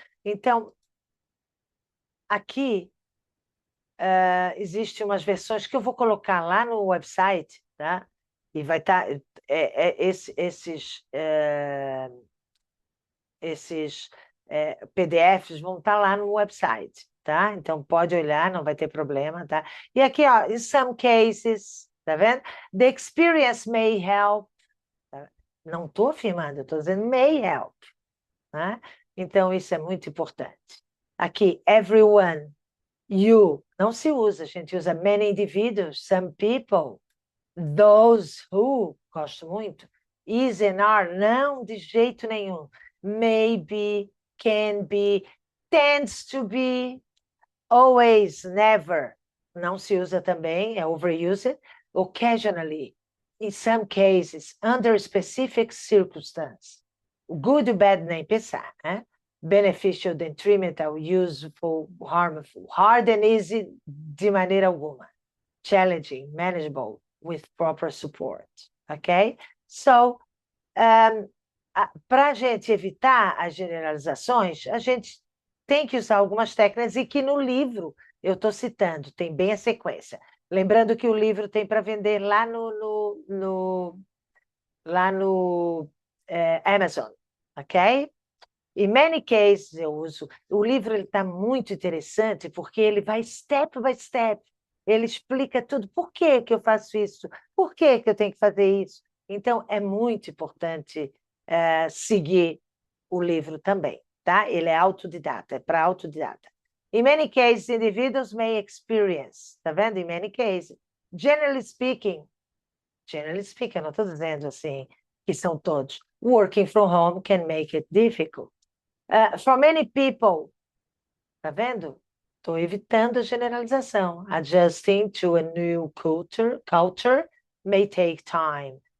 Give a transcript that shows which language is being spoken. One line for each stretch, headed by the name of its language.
Portuguese: Então, aqui existem umas versões que eu vou colocar lá no website, tá? E vai estar esses PDFs vão estar lá no website, tá? Então pode olhar, não vai ter problema, tá? E aqui, ó,
English: in some cases,
Portuguese: tá vendo?
English: The experience may help.
Portuguese: Tá? Não estou afirmando, estou dizendo
English: may help,
Portuguese: né? Então isso é muito importante. Aqui,
English: everyone, you,
Portuguese: não se usa, a gente usa
English: many individuals, some people, those who,
Portuguese: gosto muito.
English: Is and are,
Portuguese: não, de jeito nenhum.
English: Maybe, can be, tends to be, always, never.
Portuguese: Não se usa também, é overused.
English: Occasionally, in some cases, under specific circumstance. Good, bad,
Portuguese: nem pensar, né?
English: Beneficial, detrimental, useful, harmful. Hard and easy,
Portuguese: de maneira alguma.
English: Challenging, manageable, with proper support, ok?
Portuguese: So, para a gente evitar as generalizações, a gente tem que usar algumas técnicas e que no livro eu estou citando, tem bem a sequência. Lembrando que o livro tem para vender lá no Amazon, ok? Em
English: many cases
Portuguese: eu uso. O livro está muito interessante porque ele vai
English: step by step.
Portuguese: Ele explica tudo. Por que que eu faço isso? Por que que eu tenho que fazer isso? Então, é muito importante seguir o livro também, tá? tá? Ele é autodidata, é para autodidata.
English: In many cases, individuals may experience,
Portuguese: tá vendo?
English: In many cases. Generally speaking,
Portuguese: eu não estou dizendo assim que são todos.
English: Working from home can make it difficult. For many people,
Portuguese: tá vendo? Estou evitando a generalização.
English: Adjusting to a new culture may take time.